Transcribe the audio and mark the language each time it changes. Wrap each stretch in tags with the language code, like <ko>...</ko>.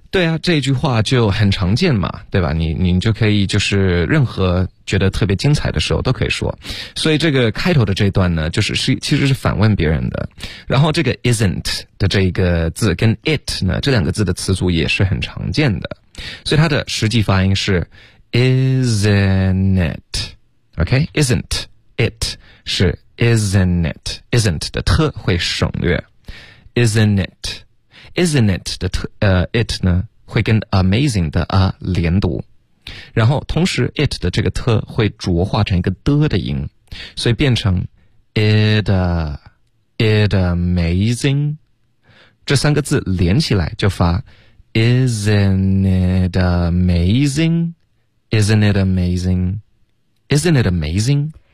<zh>对啊，这句话就很常见嘛，对吧？你就可以就是任何觉得特别精彩的时候都可以说。所以这个开头的这段呢，就是其实是反问别人的。然后这个 isn't 的这一个字跟 it 呢，这两个字的词组也是很常见的。所以它的实际发音是</zh> <en>isn't it，</en> <zh>OK， isn't it 是 isn't it， isn't 的特会省略， isn't it。 Isn't it 的it 呢会跟 amazing 的啊连读，然后同时 it 的这个特会浊化成一个的的音，所以变成 it amazing， 这三个字连起来就发</zh> <en>isn't it amazing，</en> <zh>isn't it amazing， isn't it amazing，</zh>